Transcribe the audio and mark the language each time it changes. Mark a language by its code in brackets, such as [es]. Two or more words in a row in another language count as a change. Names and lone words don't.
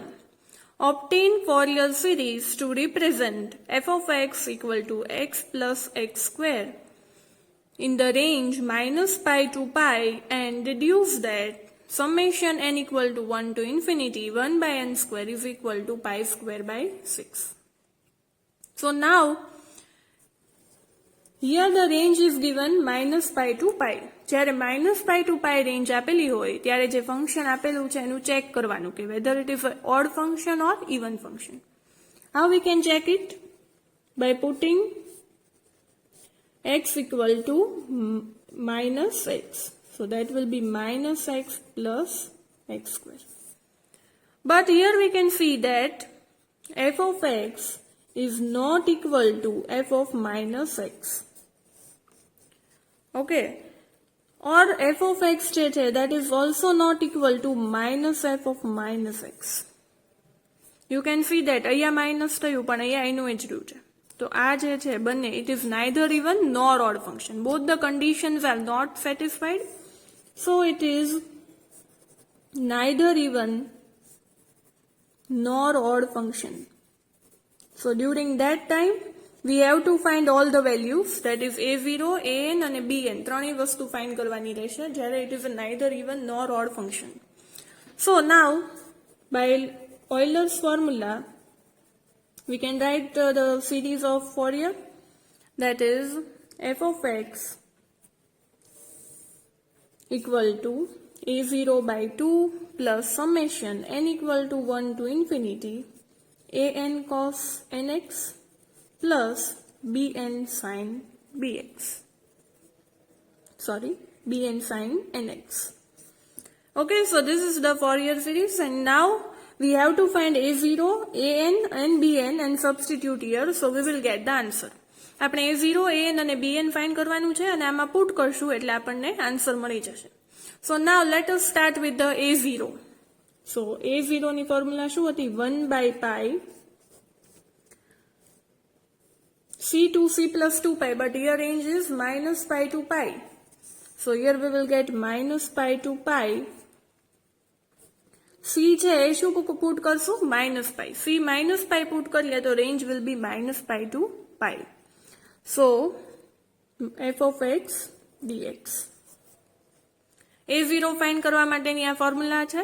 [en] Obtain Fourier series to represent f of x equal to x plus x square in the range minus pi to pi, and deduce that summation n equal to 1 to infinity 1 by n square is equal to pi square by 6. So now here the range is given minus pi to pi. [gu] જ્યારે [en] minus pi to pi range [gu] આપેલી હોય ત્યારે જે ફંક્શન આપેલું છે એનું ચેક કરવાનું કે [en] whether it is an odd function or even function. How we can check it? By putting x equal to minus x. So that will be minus x plus x square. But here we can see that f of x is not equal to f of minus x. Okay. Or f of x that is also not equal to minus f of minus x. You can see that [gu] અહીંયા minus થયું પણ અહીંયા એનું જ રહ્યું છે. તો આ જે છે બંને, [en] it is neither even nor odd function. Both the conditions are not satisfied. So it is neither even nor odd function. So during that time we have to find all the values, that is a0, an and bn. [gu] ત્રણેય વસ્તુ find કરવાની રહેશે જ્યારે [en] it is a neither even nor odd function. So now by Euler's formula we can write the series of Fourier, that is f of x equal to a0 by 2 plus summation n equal to 1 to infinity an cos nx plus bn sin bx. Bn sin nx. Okay, so this is the Fourier series, and now we have to find a0, an and bn and substitute here, so we will get the answer. [gu] આપણે a0, an અને bn find કરવાનું છે અને આમાં put કરશું એટલે આપણને answer મળી જશે. [en] So now let us start with the a0. So a0 [gu] ની formula શું હતી? [en] 1 by pi c to c plus 2 pi, but here range is minus pi to pi. So here we will get minus pi to pi. [gu] c છે એ શું પુટ કરશું? minus pi. [en] c minus pi પુટ કરીએ તો range will be minus pi to pi. So f of x dx. [gu] a0 find કરવા માટેની આ formula છે.